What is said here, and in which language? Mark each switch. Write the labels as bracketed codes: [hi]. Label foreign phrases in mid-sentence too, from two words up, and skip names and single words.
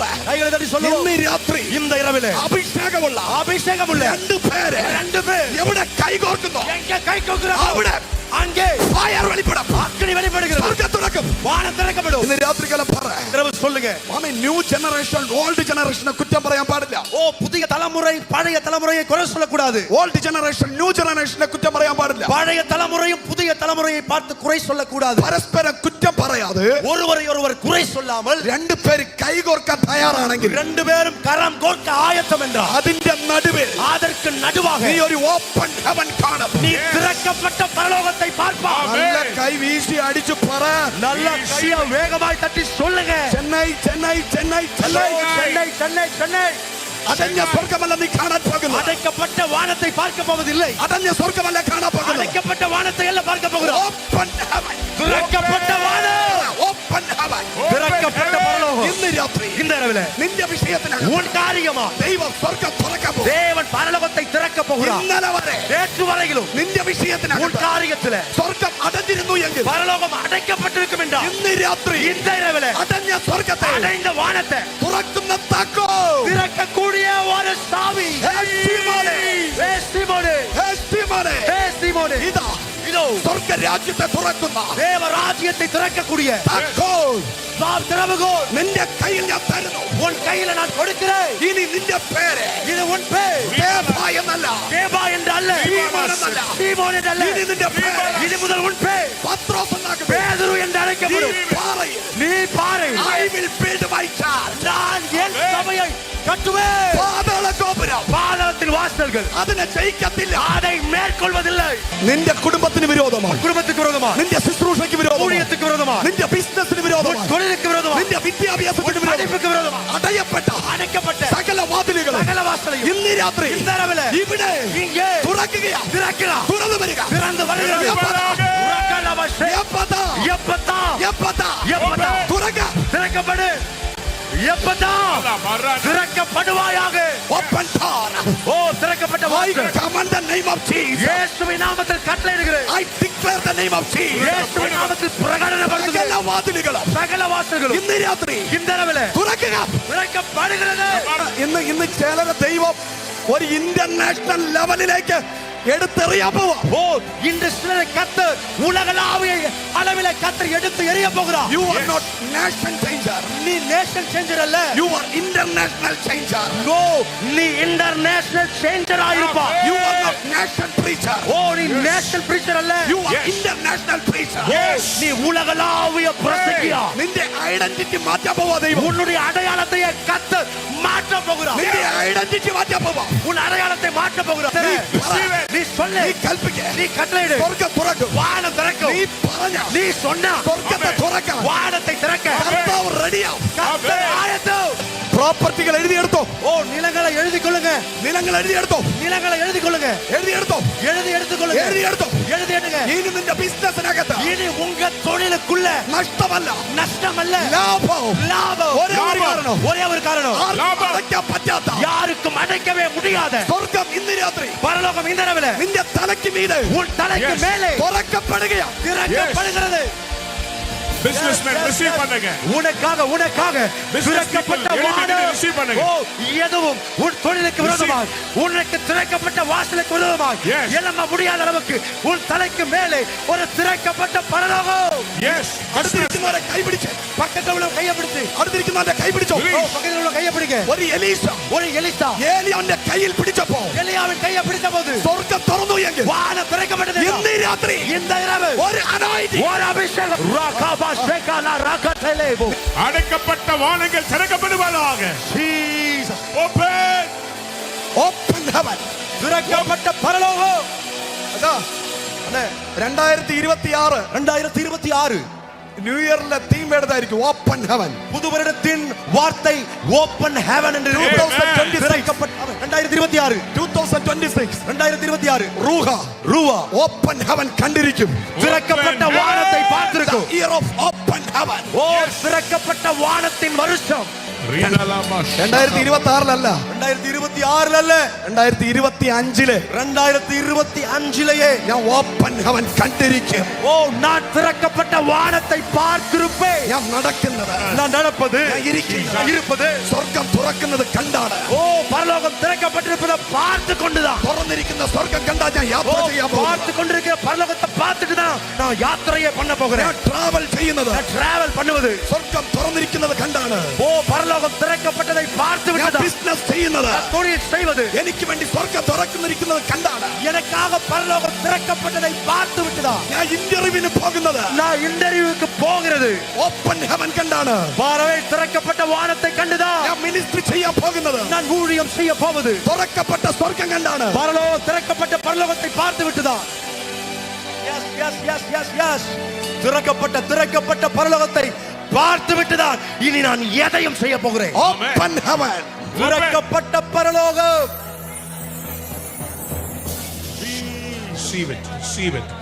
[ml] ഇന്ന് രാത്രി അഭിഷേകമുള്ള രണ്ടുപേര് എവിടെ കൈകോർക്കുന്നു അവിടെ ഫയർ വെളിപ്പെടും, സ്വർഗ്ഗം തുറക്കും, വാനം തിറക്കപ്പെടും. ഇന്ന് രാത്രികാലം പറ சொல்லுங்க. [en] new generation old generation [ml] കുറ്റം പറയാൻ പാടില്ല. [ta] புதிய தலைமுறை பழைய தலைமுறையை குறை சொல்லக்கூடாது. [en] old generation new generation [ml] കുറ്റം പറയാൻ പാടില്ല. [ta] பழைய தலைமுறையும் புதிய தலைமுறையை பார்த்து குறை சொல்லக்கூடாது. [ml] പരസ്പരം കുറ്റം പറയാതെ [ta] ஒருவரை குறை சொல்லாமல் [ml] രണ്ടുപേർ കൈകോർക്കാൻ തയ്യാറാണെങ്കിൽ, രണ്ടുപേരും കരം കോർക്ക ആയത്തം என்றால் അതിന്റെ നടുവിൽ [ta] அதற்கு நடுவாக [ml] നീ ഒരു [en] open heaven [ml] കാണും. [ta] நீ திறக்கப்பட்ட பரலோகத்தை பார்ப்பாய். [ml] നല്ല കൈ വീശി അടിച്ചു പറ, [ta] நல்ல கையை வேகமாய் தட்டி சொல்லுங்க. [ml] ചെന്നൈ ചെന്നൈ ചെന്നൈ ചെന്നൈ [ta] சென்னை சென்னை சென்னை. [ml] അടഞ്ഞ സ്വർഗ്ഗമല്ല നീ കാണാൻ പോകുന്നത്. [ta] அடைக்கப்பட்ட வானத்தை பார்க்க போவதில்லை. [ml] അടഞ്ഞ സ്വർഗ്ഗമല്ല കാണാൻ പോകുന്നത്. [ta] அடைக்கப்பட்ட வானத்தை அல்ல பார்க்க போகிறோம். [en] open heaven, [ta] திறக்கப்பட்ட வானம், [en] open heaven, [ta] திறக்கப்பட்ட பரலோகம். [ml] ഇന്ന് രാത്രി [ta] இந்த இரவிலே [ml] നിന്റെ വിഷയത്തിനാണ് [ta] உன் காரியமா [ml] ദൈവം സ്വർഗ്ഗം തുറക്കാൻ പോകുന്നു. [ta] தேவன் பரலோகத்தை திறக்க போகிறார். [ml] ഇന്നലെ വരെ [ta] நேற்று வரையிலும் [ml] നിന്റെ വിഷയത്തിനാണ് [ta] உன் காரியத்திலே [ml] സ്വർഗ്ഗം അടഞ്ഞിരുന്നു എങ്കിൽ [ta] பரலோகம் அடைக்கப்பட்டிருக்கும் என்றால் [ml] ഇന്ന് രാത്രി [ta] இந்த இரவிலே [ml] അടഞ്ഞ സ്വർഗ്ഗത്തെ [ta] அடைந்த வானத்தை [ml] തുറക്കുന്ന താക്കോ [ta] திறக்கக்கூடிய ஒரு சாவி. [ml] ഇതാ [ta] இதோ [ml] സ്വർഗ്ഗ രാജ്യത്തെ തുറക്കുന്ന [ta] தேவ ராஜ்யத்தை திறக்கக்கூடிய [ml] താക്കോ [ta] திறவுகோல் [ml] നിന്റെ കയ്യിൽ ഞാൻ തരുന്നു. [ta] உன் கையில நான் கொடுக்கிறேன். [ml] ഇനി നിന്റെ പേര് [ta] இது உன் பேர். [ml] தேவா എന്നല്ല, [ta] தேவா என்று அல்ல, [ml] சீமோன் എന്നല്ല, [ta] சீமோன் என்று அல்ல. [ml] ഇനി നിന്റെ പേര് [ta] இது முதல் உன் பேர் [ml] പത്രോസ് എന്നാകും. [ta] பேதுரு என்று அழைக்கப்படும். நீ பாறை. [en] I will build my church. [ta] நான் என் சபையை கட்டுவேன். [ml] പാതാള ഗോപുരം, [ta] பாதாளத்தின் வாசல்கள் [ml] അതിനെ ജയിക്കത്തില്ല. [ta] அதை மேற்கொள்வதில்லை. [ml] നിന്റെ കുടുംബത്തിന് വിരോധമാണ്, [ta] குடும்பத்துக்கு விரோதமா, [ml] നിന്റെ ശുശ്രൂഷയ്ക്ക് വിരോധമാണ്, [ta] ஊழியத்துக்கு விரோதமா, [ml] നിന്റെ ബിസിനസിന് വിരോധമാണ്, [ta] தொழிலுக்கு விரோதமா, [ml] നിന്റെ വിദ്യാഭ്യാസത്തിന് വിരോധമാണ്, [ta] படிப்புக்கு விரோதமா, [ml] അടയപ്പെട്ട [ta] அடைக்கப்பட்ட [ml] സകല വാതിലുകളും [ta] சகல வாசலையும் [ml] ഇന്ന് രാത്രി [ta] இந்த இரவிலே [ml] ഇവിടെ [ta] இங்கே [ml] തുറക്കുകയാ, [ta] திறக்கலாம். [ml] തുറന്നു വരിക. [ta] திறந்து வருகிறது. [ml] തുറക്ക, [ta] திறக்கப்படு. திறக்கப்படுவாயாக. ஓ திறக்கப்பட்ட வாசல். இயேசுவின் நாமத்தில் கட்டளையிடுகிறேன். இயேசுவின் நாமத்தில் பிரகடனப்படுத்துகிறேன். சகல வாசல்களும் [ml] ഇന്ന് രാത്രി [ta] இந்த இரவிலே [ml] തുറക്കുക, [ta] திறக்கப்படுகிறது. [ml] ഇന്ന് ചിലരെ ദൈവം ഒരു [en] international level [ml] എടുത്തെറിയാൻ പോവാ. [ta] ஓ இன்று சிலரை கர்த்தர் உலகளாவிய அளவிலே கர்த்தர் எடுத்து எறிய போகிறார். [en] You are not nation changer. [ta] நீ [en] nation changer [ta] அல்ல. [en] You are international changer. No, [ta] நீ [en] international changer [ta] ஆயிருப்பாய். [en] You are not nation preacher. [ta] ஓ நீ [en] national preacher [ta] அல்ல. [en] You are international preacher. [ta] நீ உலகளாவிய பிரசங்கியா. [ml] നിന്റെ ഐഡന്റിറ്റി മാറ്റാൻ പോവാ ദൈവം. [ta] உன்னுடைய அடையாளத்தை கர்த்தர் மாற்ற போகிறார். [ml] നിന്റെ ഐഡന്റിറ്റി മാറ്റാൻ പോവാ. [ta] உன் அடையாளத்தை மாற்ற போகிறார். நீ சொல்லு, [ml] നീ കൽപ്പിക്ക, [ta] நீ கட்டளையிடு. [ml] സ്വർഗ്ഗം തുറക്കും, [ta] வானம் திறக்கும். [ml] നീ പറഞ്ഞ, [ta] நீ சொன்னா [ml] സ്വർഗ്ഗത്തെ തുറക്കാം, [ta] வானத்தை திறக்க [ml] കർത്താവ് റെഡിയാവും. [ta] கர்த்தர் ஆயத்தம். [ml] പ്രോപ്പർട്ടികൾ എഴുതിയെടുത്തോ. [ta] ஓ நிலங்களை எழுதி கொள்ளுங்க. [ml] നിലങ്ങൾ എഴുതിയെടുത്തോ. [ta] நிலங்களை எழுதி கொள்ளுங்க. [ml] എഴുതിയെടുത്തോ. [ta] எடுத்துக்கொள்ளுங்க. [ml] എഴുതിയെടുത്തോ. [ta] எழுதி எடுங்க. [ml] ഇനി നിന്റെ ബിസിനസിനകത്ത് [ta] இனி உங்க தொழிலுக்குள்ள [ml] നഷ്ടമല്ല, [ta] நஷ்டமல்ல, [ml] ലാഭവും. [ta] லாபம். [ml] ഒരേ ഒരു കാരണം, [ta] ஒரே ஒரு காரணம், [ml] ആർക്കും അടയ്ക്കാൻ പറ്റാത്ത [ta] யாருக்கும் அடைக்கவே முடியாத [ml] സ്വർഗ്ഗം ഇന്ന് രാത്രി [ta] பரலோகம் இந்த இரவிலே [ml] നിന്റെ തലയ്ക്ക് മീതെ [ta] உன் தலைக்கு மேலே [ml] തുറക്കപ്പെടുകയാണ്, [ta] திறக்கப்படுகிறது. [en] Businessmen receive [ta] பண்ணுங்க. உனக்காக திறக்கப்பட்ட வானம். receive பண்ணுங்க. ஓ எதுவும் உன் தொழிலுக்கு விரோதமாக, உனக்கு திறக்கப்பட்ட வாசலுக்கு விரோதமாக எல்லாம் முடியாத அளவுக்கு உன் தலைக்கு மேலே ஒரு திறக்கப்பட்ட பரலோகம். [en] Yes. [ml] അടുത്തിരിക്കുന്നവരെ കൈപിടിച്ച്, [ta] பக்கத்துல உள்ள கையை பிடிச்சு, [ml] അടുത്തിരിക്കുന്നവരെ കൈ പിടിച്ചോ. [ta] பக்கத்துல உள்ள கையை பிடிங்க. [ml] ഒരു എലീശ ഏലിയാവിന്റെ കയ്യിൽ പിടിച്ചപ്പോ [ta] எலியாவின் கையை பிடித்த போது [ml] സ്വർഗ്ഗം തുറന്നു എങ്കിൽ [ta] வானம் திறக்கப்பட்டது. [ml] ഇന്ന് രാത്രി [ta] இந்த இரவு [ml] ഒരു anointing, [ta] ஒரு அபிஷேகம். அடைக்கப்பட்ட வானங்கள் திறக்கப்படுவதாக. Jesus. [en] open heaven, [ta] திறக்கப்பட்ட பரலோகம். [ml] അതാ 2026 [en] new year [ml] തീം ഏതായിരിക്കും? [en] open heaven. [ta] புதுவருடத்தின் வார்த்தை [en] open heaven [ta] என்று [ml] 2026 റൂഹ [en] open heaven [ml] കണ്ടിരിക്കും. [ta] திறக்கப்பட்ட வானத்தை பார்த்திருக்கும். [en] year of open heaven. [ta] ஓ திறக்கப்பட்ட வானத்தின் வருஷம். [ml] റീനലാമാഷ്. 2026 [ta] 2026 [ml] 2025 [ta] 2025 [ml] ഞാൻ [en] open heaven [ml] കണ്ടിരിക്കും. [ta] ஓ நான் திறக்கப்பட்ட வானத்தை பார்த்திருப்பேன். [ml] ഞാൻ നടക്കുന്നത്, [ta] நான் நடப்பது, [ml] ഞാൻ ഇരിക്കുന്നത്, [ta] நான் இருப்பது, [ml] സ്വർഗം തുറക്കുന്നത് കണ്ടാണ്. [ta] ஓ பரலோகம் திறக்கப்பட்டிருப்பதை பார்த்து கொண்டுதான், [ml] തുറന്നിരിക്കുന്ന സ്വർഗം കണ്ടാ ഞാൻ യാത്ര ചെയ്യാൻ പോകുന്നു. [ta] பார்த்து கொண்டிருக்கிற பரலோகத்தை பார்த்துட்டு தான் நான் யாத்திரையே பண்ண போகிறேன். [ml] ഞാൻ ട്രാവൽ ചെയ്യുന്നത്, [ta] நான் டிராவல் பண்ணுவது, [ml] സ്വർഗം തുറന്നിരിക്കുന്നത് കണ്ടാണ്. [ta] ஓ பரலோகம் திறக்கப்பட்டதை பார்த்து [ml] ഞാൻ [ta] விட்டதா, [ml] ബിസിനസ് ചെയ്യുന്നത്, [ta] நான் தொழில் செய்வது, [ml] എനിക്ക് വേണ്ടി സ്വർഗം തുറക്കുന്നിരിക്കുന്നത് കണ്ടാണ്. [ta] எனக்காக பரலோகம் திறக்கப்பட்டதை பார்த்து விட்டதா, [ml] ഞാൻ ഇന്റർവ്യൂവിന് പോകുന്നത് [ta] நான் இன்டர்வியூக்கு போகிறது, [en] open heaven [ml] കണ്ടാണ്. [ta] பாரவே திறக்கப்பட்ட வானத்தை கண்டுதா, [ml] ഞാൻ മിനിസ്ട്രി ചെയ്യാൻ പോകുന്നത് [ta] நான் ஊழியம் செய்ய போவது, [ml] തുറക്കപ്പെട്ട സ്വർഗം കണ്ടാണ്. [ta] பரலோகம் திறக்கப்பட்ட பரலோகத்தை பார்த்து விட்டதா. [en] Yes, yes, yes, yes, yes. [ta] திறக்கப்பட்ட பரலோகத்தை பார்த்து விட்டுதான் இனி நான் எதையும் செய்ய போகிறேன். [en] open heaven. [ta] திறக்கப்பட்ட பரலோகம். [en] Receive it. Receive it.